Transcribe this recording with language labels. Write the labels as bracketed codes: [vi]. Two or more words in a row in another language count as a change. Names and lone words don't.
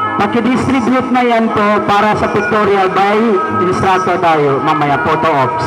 [tl] Paki-distribute na yan po para sa [en] pictorial by instructor [tl] tayo mamaya, [en] photo ops.